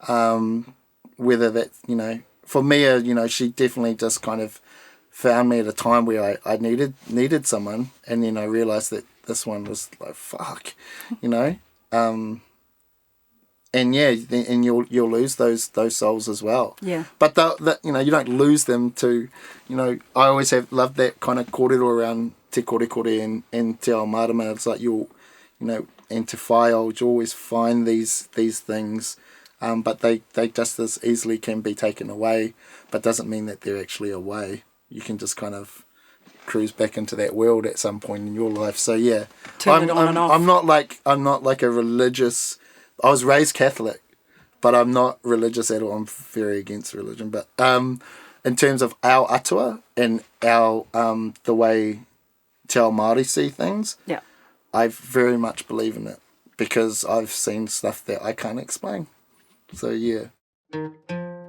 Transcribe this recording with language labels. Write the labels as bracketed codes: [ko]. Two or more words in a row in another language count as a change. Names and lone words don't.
[en] Whether that's, you know, for Mia, she definitely just kind of found me at a time where I needed someone, and then I realised that this one was like, fuck, and yeah, and you'll lose those souls as well. Yeah. But you don't lose them to, I always have loved that kind of kōrero around [mi] te kore [en] and [mi] te ao marama. [en] It's like and [mi] te whaiau, [en] you always find these things, but they just as easily can be taken away, but doesn't mean that they're actually away. You can just kind of cruise back into that world at some point in your life. So yeah, Turn it on and off. I'm not like a religious. I was raised Catholic, but I'm not religious at all. I'm very against religion. But in terms of our atua and our the way [mi] te ao Māori [en] see things, Yeah. I very much believe in it because I've seen stuff that I can't explain. So yeah.